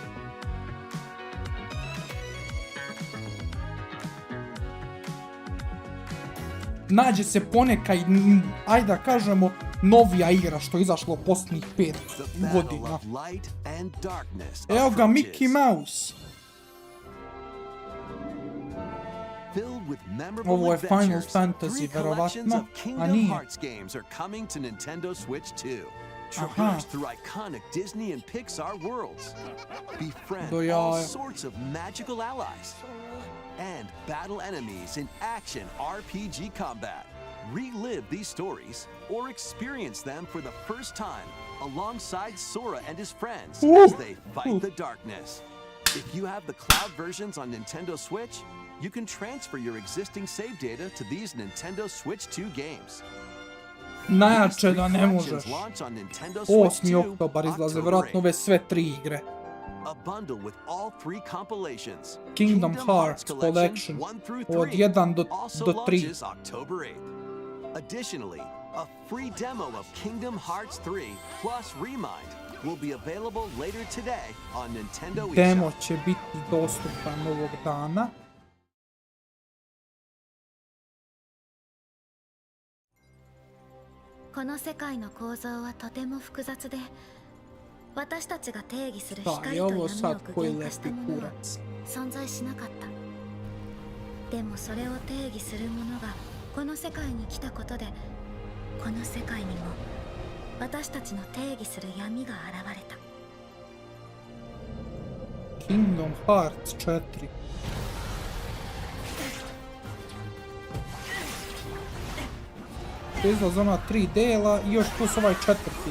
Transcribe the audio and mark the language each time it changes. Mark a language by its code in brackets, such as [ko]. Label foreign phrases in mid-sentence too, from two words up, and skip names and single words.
[bs] Nađe se poneka, ajde da kažemo, novija igra što je izašlo posljednjih 5 godina. Evo ga Mickey Mouse. Ovo je Final Fantasy, verovatno, a nije. [en] Traverse through iconic Disney and Pixar worlds. Befriend [bs] Do [en] all [bs] jaja. [en] sorts of magical allies. And battle enemies in action RPG combat. Relive these stories or experience them for the first time alongside Sora and his friends as they fight the darkness. If you have the cloud versions on Nintendo Switch, you can transfer your existing save data to these Nintendo Switch 2 games. [bs] Najjače da ne možeš. 8. oktobar izlaze vjerojatno ove sve 3 igre. [en] A bundle with all 3 compilations. [bs] Kingdom Hearts Collection od 1 do 3. [en] Launches October 8th. Additionally, a free demo of Kingdom Hearts 3 plus Remind will be available later today on Nintendo eShop. [bs] Demo će biti dostupan ovog dana. [ja] この世界の構造はとても複雑で、私たちが定義する [bs] Da, [ja] 光 [bs] je [ja] と [bs] ovo [ja] 闇を [bs] sad [ja] 具 [bs] koji [ja] 現化した [bs] lepi [ja] ものは [bs] kurac. [ja] 存在しなかった。でもそれを定義するものがこの世界に来たことで、この世界にも私たちの定義する闇が現れた。 [bs] Kingdom Hearts 4. Izlazi ona 3 dela i još plus ovaj 4.